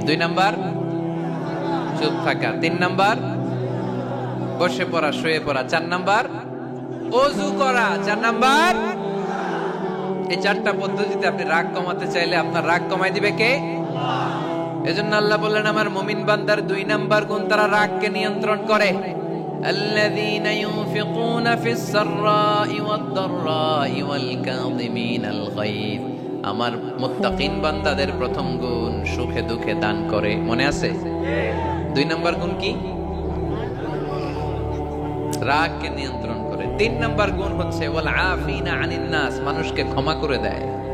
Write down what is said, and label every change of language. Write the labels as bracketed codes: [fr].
[bn] 2 number চুপ থাকা। 3 number বসে পড়া, শুয়ে পড়া। 4 নাম্বার ওযু করা। 4 নাম্বার। এই 4টা পদ্ধতিতে আপনি রাগ কমাতে চাইলে আপনার রাগ কমাই দিবে কে? এজন্য আল্লাহ বললেন আমার মুমিন বান্দার 2 নাম্বার গুণ, তারা রাগকে নিয়ন্ত্রণ করে। [ar] الذين ينفقون في السراء والضراء والكاظمين الغيظ। [bn] আমার মুত্তাকিন বান্দাদের প্রথম গুণ সুখে দুঃখে দান করে। মনে আছে? 2 নাম্বার গুণ কি? রাগকে নিয়ন্ত্রণ করে। 3 নাম্বার গুণ হচ্ছে [ar] ওয়াল আফিনা আনিন নাস, [bn] মানুষকে ক্ষমা করে দেয়।